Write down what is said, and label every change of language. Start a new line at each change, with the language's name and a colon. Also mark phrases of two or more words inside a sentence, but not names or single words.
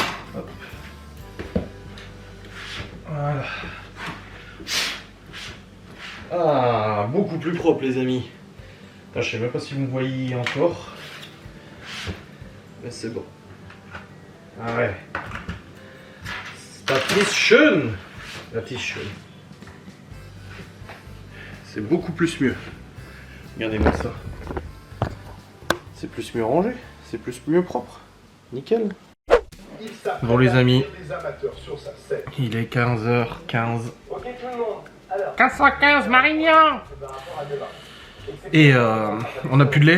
French: Hop. Voilà. Ah, beaucoup plus propre les amis. Enfin, je sais même pas si vous me voyez encore. Mais c'est bon. Ah ouais.
German: Das ist schön. Das ist schön.
French: C'est beaucoup plus mieux. Regardez-moi ça. C'est plus mieux rangé. C'est plus mieux propre. Nickel. Bon les amis. Il est 15h15. 15h15 Marignan. Et on a plus de lait.